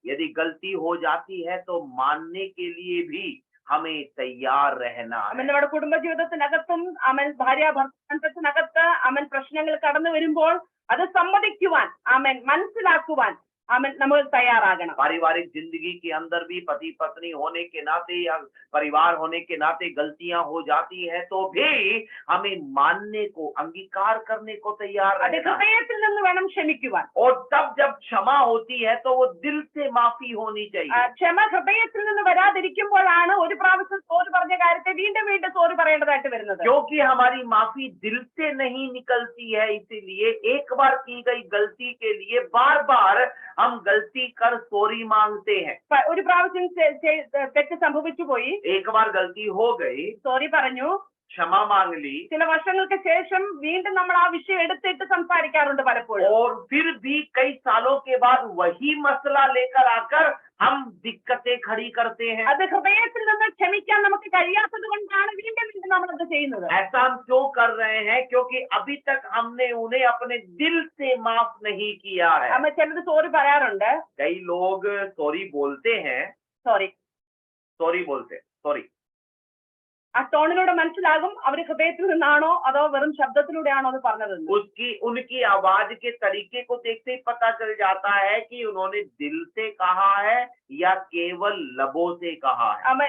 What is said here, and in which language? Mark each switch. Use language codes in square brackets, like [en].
[hi] यदि गलती हो जाती है तो मानने के लिए भी हमें तैयार रहना है। [ml] അവൻ നമ്മുടെ കുടുംബജീവിതത്തിനകത്തും അവൻ ഭാര്യ ഭർത്തൃബന്ധത്തിനകത്ത് അവൻ പ്രശ്നങ്ങൾ കടന്നു വരുമ്പോൾ അത് സമ്മതിക്കുവാൻ, അവൻ മനസ്സിലാക്കുവാൻ അവൻ നമ്മൾ തയ്യാറാകണം. [hi] पारिवारिक जिंदगी के अंदर भी पति पत्नी होने के नाते या परिवार होने के नाते गलतियां हो जाती हैं तो भी हमें मानने को, अंगीकार करने को तैयार [ml] അത് [hi] रहना है। [ml] ഹൃദയത്തിൽ നിന്ന് വേണം ക്ഷമിക്കുവാൻ. [hi] और तब जब क्षमा होती है तो वो दिल से माफी होनी चाहिए। [ml] ക്ഷമ ഹൃദയത്തിൽ നിന്ന് വരാതിരിക്കുമ്പോഴാണ് ഒരു പ്രാവശ്യം സോറി പറഞ്ഞ കാര്യത്തെ വീണ്ടും വീണ്ടും സോറി പറയേണ്ടതായിട്ട് വരുന്നത്. [hi] क्योंकि हमारी माफी दिल से नहीं निकलती है, इसीलिए एक बार की गई गलती के लिए बार बार हम गलती कर सॉरी मांगते हैं। [ml] ഒരു പ്രാവശ്യം തെറ്റ് സംഭവിച്ചു പോയി, [hi] एक बार गलती हो गई, [ml] സോറി പറഞ്ഞു, [hi] क्षमा मांग ली, [ml] ചില വർഷങ്ങൾക്ക് ശേഷം വീണ്ടും നമ്മൾ ആ വിഷയം എടുത്തിട്ട് സംസാരിക്കാറുണ്ട് പലപ്പോഴും. [hi] और फिर भी कई सालों के बाद वही मसला लेकर आकर हम दिक्कतें खड़ी करते हैं। [ml] അത് ഹൃദയത്തിൽ നിന്ന് ക്ഷമിക്കാൻ നമുക്ക് കഴിയാത്തത് കൊണ്ടാണ് വീണ്ടും വീണ്ടും നമ്മൾ അത് ചെയ്യുന്നത്. [hi] ऐसा हम क्यों कर रहे हैं? क्योंकि अभी तक हमने उन्हें अपने दिल से माफ नहीं किया है। [ml] നമ്മൾ ചിലത് സോറി പറയാറുണ്ട്, [hi] कई लोग सॉरी बोलते हैं, [en] sorry, sorry [ml] ആ ടോണിലൂടെ മനസ്സിലാകും അവർ ഹൃദയത്തിൽ നിന്നാണോ അതോ വെറും ശബ്ദത്തിലൂടെയാണോ അത് പറഞ്ഞതെന്ന്. [hi] उनकी आवाज के तरीके को देखते ही पता चल जाता है कि उन्होंने दिल से कहा है या केवल लबों से कहा है।